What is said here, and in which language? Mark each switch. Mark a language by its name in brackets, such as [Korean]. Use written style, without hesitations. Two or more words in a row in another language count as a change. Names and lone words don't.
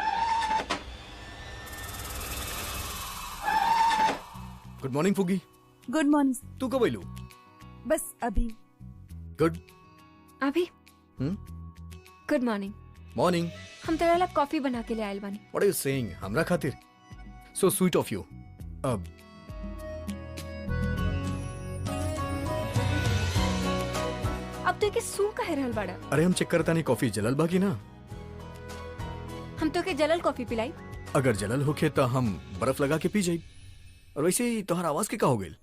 [English] Good morning फुगी। Good morning. [Bhojpuri] तू कब आइलू? बस अभी। [English] गुड अभी good morning. मॉर्निंग। [Bhojpuri] हम तेरा ला कॉफी बना के ले आयल बानी। [English] What are you saying? [Bhojpuri] हमरा खातिर? [English] So sweet of you. [Bhojpuri] अब तो के सू कहे रहल बाड़ा। अरे हम चेक करता नहीं कॉफी जलल बाकी ना। हम तो के जलल कॉफी पिलाई। अगर जलल होके तो हम बर्फ लगा के पी जाई। और वैसे ही तोहर आवाज के का हो गई?